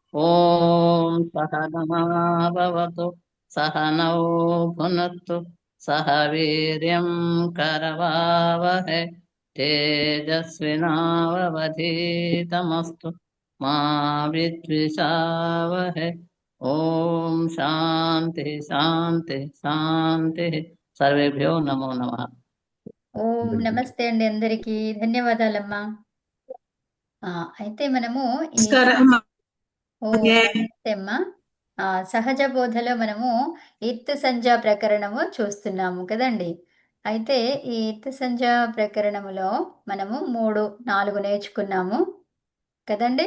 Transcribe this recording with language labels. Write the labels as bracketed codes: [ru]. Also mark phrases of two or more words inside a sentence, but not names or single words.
[sa] ॐ सहनावतु सहनौ भुनक्तु सह वीर्यं करवावहै तेजस्विनावधीतमस्तु मा विद्विषावहै ॐ शान्ति शान्ति शान्तिः सर्वेभ्यो नमो नमः। [te] ఓం నమస్తే అండి అందరికీ ధన్యవాదాలమ్మా. అయితే మనము ఈ నమస్కారం నమస్తే అమ్మా. సహజ బోధలో మనము ఇత్ సంజ్ఞా ప్రకరణము చూస్తున్నాము కదండి. అయితే ఈ ఇత్ సంజ్ఞా ప్రకరణములో మనము 4 నేర్చుకున్నాము కదండి.